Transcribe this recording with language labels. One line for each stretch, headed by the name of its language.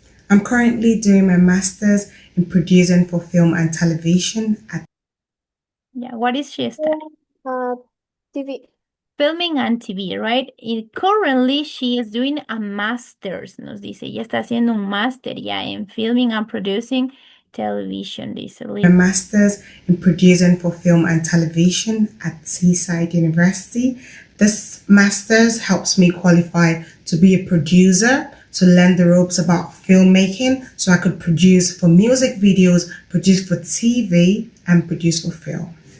English: I'm currently doing my master's in producing for film and television at Yeah, what is she studying? TV. Filming and TV, right? Currently, she is doing a master's,
Spanish: nos dice. Ella está haciendo un máster ya en
English: filming and producing television,
Spanish: dice.
English: my master's in producing for film and television at Seaside University. This master's helps me qualify to be a producer, to learn the ropes about filmmaking so I could produce for music videos, produce for TV, and produce for film.